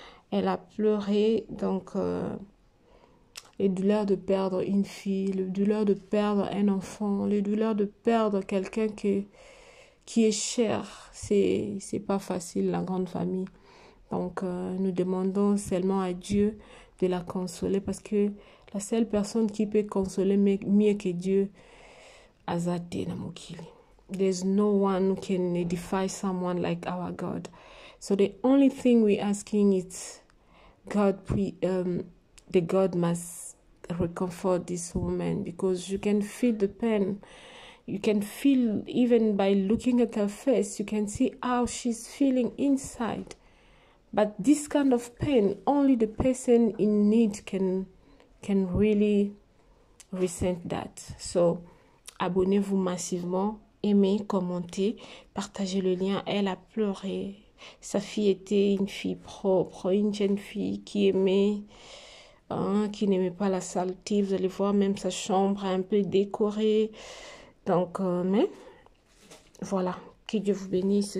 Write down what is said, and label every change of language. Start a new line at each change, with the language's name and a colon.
French: Elle a pleuré. Donc, les douleurs de perdre une fille, les douleurs de perdre un enfant, les douleurs de perdre quelqu'un qui est cher. C'est pas facile, la grande famille. Donc, nous demandons seulement à Dieu de la consoler parce que la seule personne qui peut consoler mieux que Dieu,
Lingala: Azate Namokili.
English: There's no one who can edify someone like our God. So the only thing we're asking is the God must recomfort this woman because you can feel the pain. You can feel even by looking at her face, you can see how she's feeling inside. But this kind of pain, only the person in need can really resent that.
French: So, abonnez-vous massivement, aimez, commentez, partagez le lien. Elle a pleuré. Sa fille était une fille propre, une jeune fille qui aimait, qui n'aimait pas la saleté. Vous allez voir même sa chambre un peu décorée. Donc, mais voilà, que Dieu vous bénisse.